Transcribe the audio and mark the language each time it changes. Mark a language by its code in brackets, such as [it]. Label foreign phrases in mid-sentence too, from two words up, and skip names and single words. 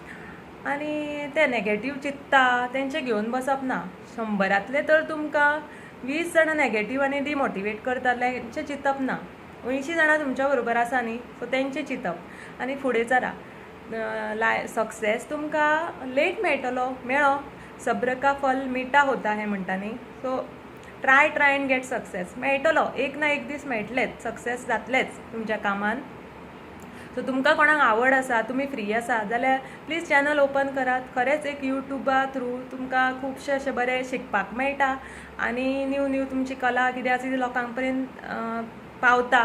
[kok] आनी ते नेगेटीव चिंतता तेंचे घेवन बसप ना. 100रांतले तर तुमकां 20 जाणां नॅगेटीव आनी डिमोटिवेट करतालेंचे चिंतप ना. 80 जाणां तुमच्या बरोबर आसा न्ही, सो तेंचे चिंतप आनी फुडें चला. सक्सेस तुमकां लेट मेळटलो, मेळो. [hi] सब्र का फल मिठा होता [kok] हें म्हणटा न्ही. सो [en] try and get success. [kok] मेळटलो, एक ना एक दीस मेळटलेच, सक्सेस जातलेच तुमच्या कामान. सो तुमकां कोणाक आवड आसा, तुमी फ्री आसा जाल्यार प्लीज [en] channel open [kok] करात. खरेंच एक युट्यूबा थ्रू तुमकां खुबशे अशें बरें शिकपाक मेळटा आनी न्यू तुमची कला कितें आसा ती लोकां पर्यंत पावता.